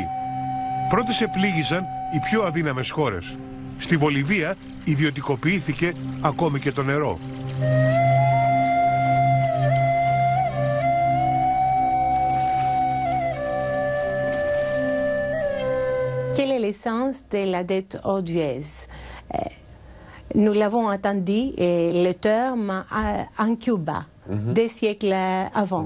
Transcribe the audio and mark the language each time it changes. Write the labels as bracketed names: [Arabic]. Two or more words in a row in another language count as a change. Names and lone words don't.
[Greek] Πρώτες επλήγησαν οι πιο αδύναμες χώρες. Στη Βολιβία ιδιωτικοποιήθηκε ακόμη και το νερό. [French] Quel est l'essence de la dette odieuse? Nous l'avons entendu, le terme en Cuba, des siècles avant.